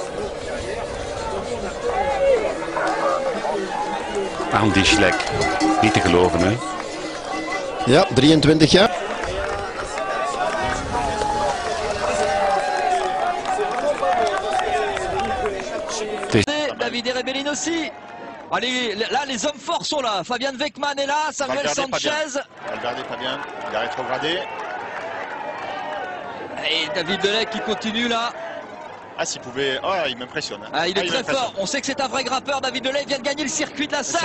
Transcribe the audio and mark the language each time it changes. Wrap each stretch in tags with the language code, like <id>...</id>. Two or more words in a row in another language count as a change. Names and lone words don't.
<nl>Andy Schleck. Niet te geloven hè. Ja, 23 jaar.</nl> <fr>David Rebellin aussi. Allez, là les hommes forts sont là. Fabian Weckman est là, Samuel Sanchez. Valverde pas bien, il a rétrogradé. Et David Delec qui continue là. Ah s'il pouvait, oh il m'impressionne. Ah, il est très fort, on sait que c'est un vrai grimpeur. David Delec vient de gagner le circuit de la Sarthe.</fr>